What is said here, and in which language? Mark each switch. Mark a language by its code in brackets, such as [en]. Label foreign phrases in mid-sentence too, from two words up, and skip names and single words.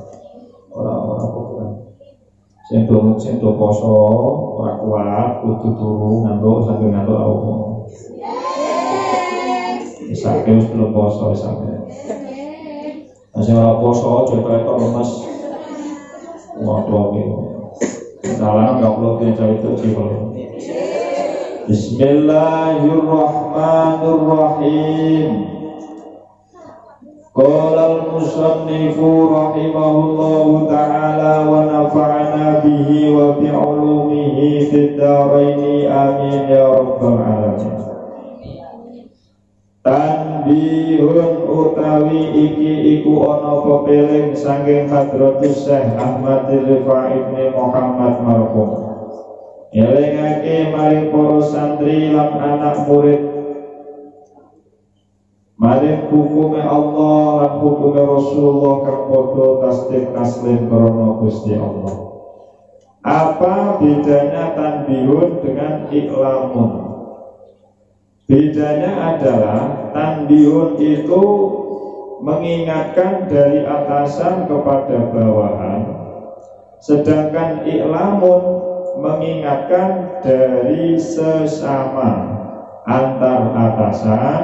[jv] Sing do poso ora kuat kudu turu ngantuk sambil ngantuk apa. Sakit wis belum poso sampe. Sing ora poso aja ketok lemes. Waduh iki. Salam goblok iki itu sih. [ar] بسم الله الرحمن الرحيم. قال المصنف رحمه الله تعالى ونفعنا به وبعلومه في الدارين آمين يا رب العالمين. [jv] Tanbihun utawi iki iku ana pepeling saking Hadratus Syekh Ahmad Rifai bin Muhammad marhum. Elingake maring para santri lan anak murid maring hukume Allah lan hukume Rasulullah kang padha tasdik taslim krana Gusti Allah. [id] Apa bedanya tanbihun dengan iklamun? Bedanya adalah tanbihun itu mengingatkan dari atasan kepada bawahan, sedangkan iklamun mengingatkan dari sesama antar atasan.